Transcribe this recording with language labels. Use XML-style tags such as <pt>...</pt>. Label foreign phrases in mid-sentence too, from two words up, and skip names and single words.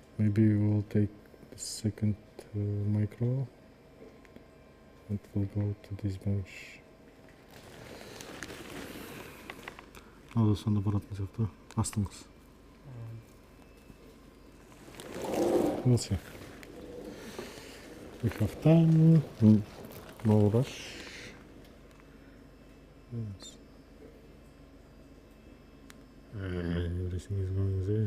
<en>Maybe we will take the second micro and we'll go to this bench.</en> <kk>Надо сонда баратын сияқты. Астыңыз.</kk> <en>We'll see. We have time. No rush. Yes. Everything is going there.</en>